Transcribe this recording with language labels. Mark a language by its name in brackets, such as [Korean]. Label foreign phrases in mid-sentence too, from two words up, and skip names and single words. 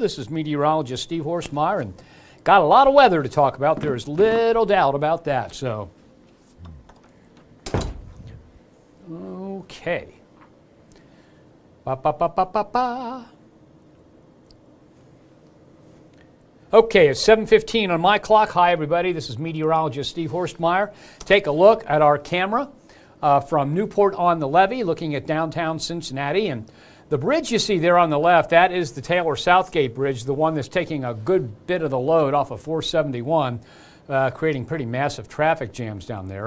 [English] This is meteorologist Steve Horstmeyer, and got a lot of weather to talk about. There is little doubt about that. So, okay. Ba ba ba ba ba ba. Okay, it's 7:15 on my clock. Hi, everybody. This is meteorologist Steve Horstmeyer. Take a look at our camera from Newport on the Levee, looking at downtown Cincinnati. And the bridge you see there on the left, that is the Taylor Southgate Bridge, the one that's taking a good bit of the load off of 471, creating pretty massive traffic jams down there.